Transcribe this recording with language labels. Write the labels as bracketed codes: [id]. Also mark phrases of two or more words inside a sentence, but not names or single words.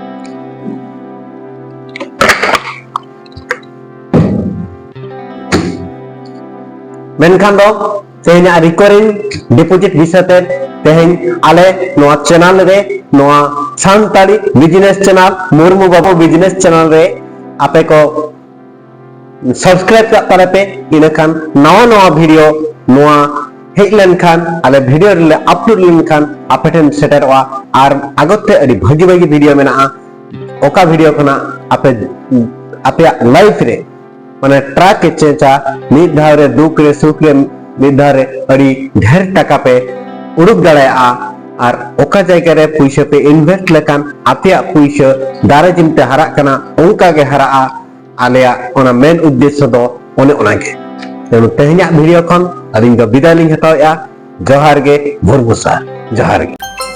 [sat] मेनखान दो तेहन [en] recurring deposit [sat] विषयते तेहन आले नोआ चैनल रे नोआ सांताली बिजनेस चैनल मुर्मू बाबू बिजनेस चैनल रे आपे को सब्सक्राइब का तारे पे इनखान नवा वीडियो नोआ हेलन खान आले वीडियो रे अपलोड लिन खान आपटेन सेटरवा आर आगते अडी भागी वीडियो मेना ओका वीडियो खना आपे लाइफ रे माने ट्रैक के चेचा मिद धाव रे दुख रे सुख रे मिद धाव रे अड़ी ढेर टका पे उड़ुक दाड़ाया आर ओका जायगा रे पैसा पे इन्वेस्ट लेकान आपेया पैसा दारे जिमते हरा कना ओंका गे हरा आलेया ओना मेन उद्देश्य दो ओने ओना गे तेनु तेहनिया वीडियो खन अदिन दो विदाय लिंग हतावया जोहार गे भोरमुसा जोहार गे।